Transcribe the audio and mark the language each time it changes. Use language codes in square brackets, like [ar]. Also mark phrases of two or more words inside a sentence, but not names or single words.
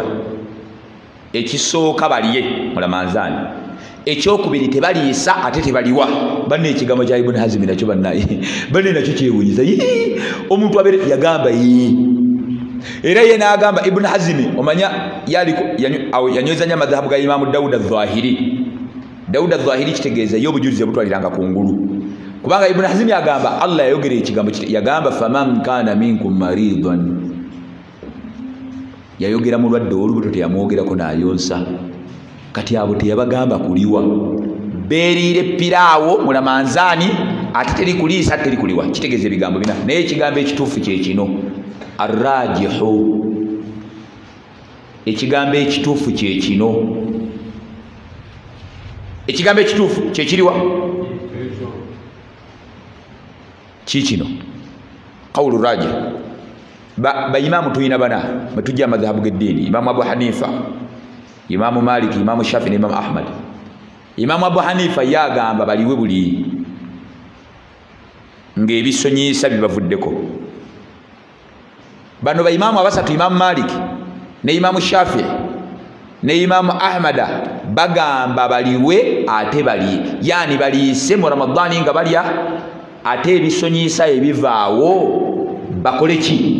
[lg] Ekisooka balye mu Ramadhaani, ekyokubiri tebaliisa ate tebaliwa. Banne ekigambo kya Ibn Hazmi nakyo bannaye banne nakyo kyewunyiza. Omuntu abeere yagamba era ye n'agamba Ibn Hazmi, omanya yanyweza nnyo amadhahabu ga Imamu Dawud al-Zahiri. Dawud al-Zahiri kitegeeza ye obujulizi butwaliranga ku ngulu, kubanga Ibn Hazmi agamba Allah yayogera ekigambo yagamba [ar] فمن كان منكم مريضا, [lg] yayogera mulwadde ow'olubuto teyamwogerako n'ayonsa. Kati abo teyabagamba kuliwa, beeriire piraawo mu Ramadhaani ate teri kuliisa ate teri kuliwa. Kitegeeza ebigambo bina, naye ekigambo ekituufu kye kino arrajihu. Ekigambo ekituufu kye kino, ekigambo ekituufu kye kiriwa kikino [ar] قول راجح. [lg] Baimaamu tuyina bana batujja amadhahabu g'eddiini: Imamu Abu Hanifa, Imamu Maliki, Imamu Shafi ne Imamu Ahmad. Imamu Abu Hanifa yagamba baliwe buli ng'ebisonyiisa bibavuddeko. Bano baimamu abasatu, Imamu Maliki ne Imamu Shafi ne Imamu Ahmada, bagamba baliwe ate bali, yani baliise mu Ramadhaani nga balya, ate ebisonyiisa ebivaawo bakole ki?